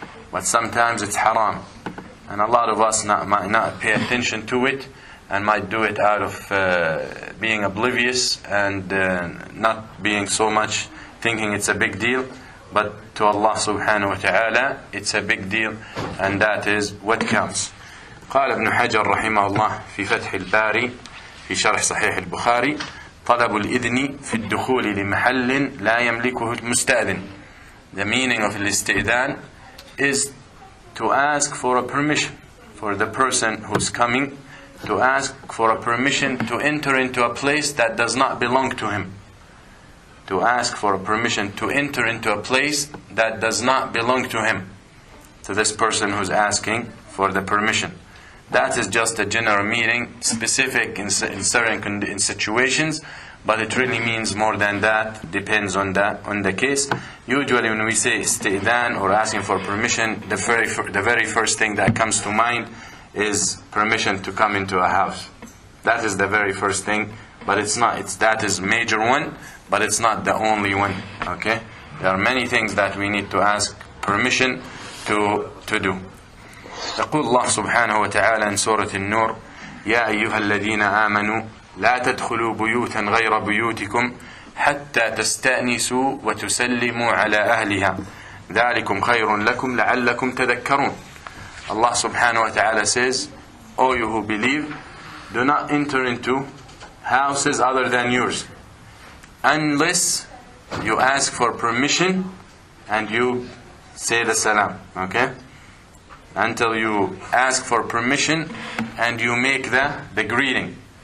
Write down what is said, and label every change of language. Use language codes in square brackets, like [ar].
[en] but sometimes it's haram, and a lot of us might not pay attention to it and might do it out of being oblivious and not being so much thinking it's a big deal, but to Allah subhanahu wa ta'ala it's a big deal, and that is what counts. [ar] قال ابن حجر رحمه الله في فتح الباري في شرح صحيح البخاري: طلب الإذن في الدخول لمحل لا يملكه المستأذن. [en] The meaning of الاستئذان is to ask for a permission for the person who's coming, to ask for a permission to enter into a place that does not belong to him. To ask for a permission to enter into a place that does not belong to him, to this person who's asking for the permission. That is just a general meaning, specific in certain situations, but it really means more than that, depends on the case. Usually when we say isti'dhan or asking for permission, the very first thing that comes to mind is permission to come into a house. That is the very first thing, but it's not. That is major one, but it's not the only one. Okay? There are many things that we need to ask permission to do. [ar] يقول الله سبحانه وتعالى [en] in [ar] سورة النور: يا أيها الذين آمنوا لا تدخلوا بيوتا غير بيوتكم حتى تستأنسوا وتسلموا على أهلها ذلكم خير لكم لعلكم تذكرون. [en] Allah subhanahu wa ta'ala says, O you who believe, do not enter into houses other than yours unless you ask for permission and you say the salam. Okay? Until you ask for permission and you make the greeting.